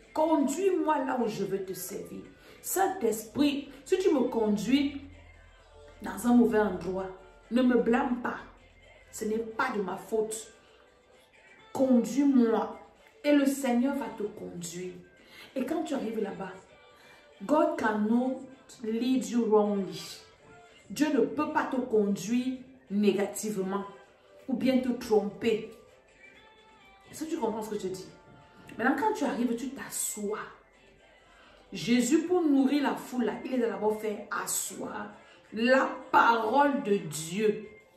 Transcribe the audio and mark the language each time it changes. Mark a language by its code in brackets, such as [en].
[fr] Conduis-moi là où je veux te servir. Saint-Esprit, si tu me conduis dans un mauvais endroit, ne me blâme pas. Ce n'est pas de ma faute. Conduis-moi. Et le Seigneur va te conduire. Et quand tu arrives là-bas, [en] God cannot lead you wrongly. [fr] Dieu ne peut pas te conduire négativement ou bien te tromper. Est-ce que tu comprends ce que je dis? Maintenant, quand tu arrives, tu t'assois. Jésus, pour nourrir la foule, là, il les a d'abord fait asseoir la parole de Dieu.